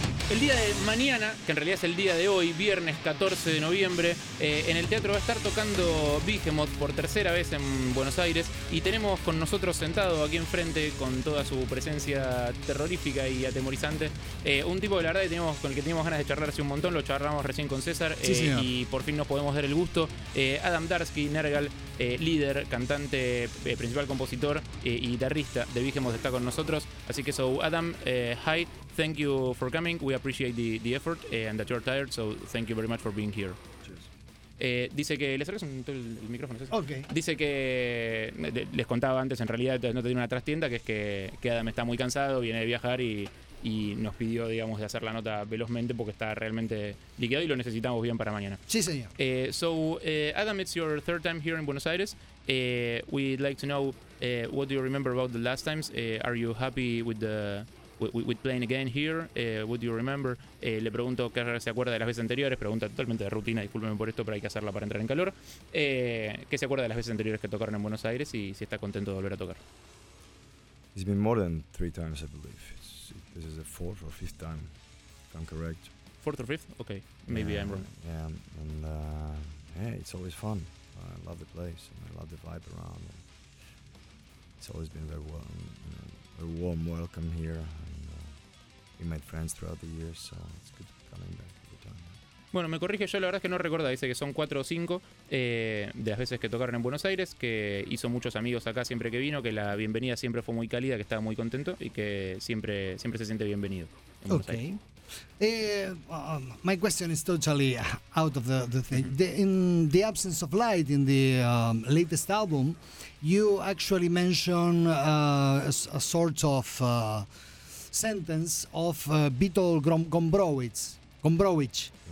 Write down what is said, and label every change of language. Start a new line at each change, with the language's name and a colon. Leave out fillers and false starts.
Spanish: El día de mañana, que en realidad es el día de hoy, viernes 14 de noviembre, en el teatro va a estar tocando Behemoth por tercera vez en Buenos Aires y tenemos con nosotros sentado aquí enfrente, con toda su presencia terrorífica y atemorizante, un tipo que la verdad que teníamos, con el que teníamos ganas de charlar hace un montón, lo charlamos recién con César, sí, y por fin nos podemos dar el gusto, Adam Darsky, Nergal, líder, cantante, principal compositor y guitarrista de Behemoth, está con nosotros, así que Adam, hi.
English: Thank you for coming. We appreciate the effort and that you're tired, so thank you very much for being here.
Spanish: Dice que les acercas el micrófono. ¿Sí? Okay. Dice que les contaba antes, en realidad no tenía una trastienda, que es que Adam está muy cansado, viene de viajar y nos pidió, digamos, de hacer la nota velozmente porque está realmente liquidado y lo necesitamos bien para mañana. Sí, señor.
English: Adam, it's your third time here in Buenos Aires. We'd like to know what do you remember about the last times. Are you happy with the with playing again here, what do you remember?
Spanish: Le pregunto qué se acuerda de las veces anteriores, pregunta totalmente de rutina, discúlpeme por esto, pero hay que hacerla para entrar en calor. ¿Qué se acuerda de las veces anteriores que tocaron en Buenos Aires y si está contento de volver a tocar?
English: It's been more than three times, I believe. This is the fourth or fifth time, if I'm correct. Fourth or fifth? Okay, maybe I'm wrong. Yeah, and hey, it's always fun. I love the place, and I love the vibe around. It's always been very well. A warm welcome here, and we made friends throughout the years, so it's good coming back every time.
Spanish: Bueno, me corrige, yo la verdad es que no recuerdo, dice que son 4 o 5 de las veces que tocaron en Buenos Aires, que hizo muchos amigos acá siempre que vino, que la bienvenida siempre fue muy cálida, que estaba muy contento y que siempre se siente bienvenido en Buenos okay. Aires.
English: My question is totally out of the thing. Mm-hmm. In the absence of light in the latest album, you actually mention a sort of sentence of Beatle Gombrowicz.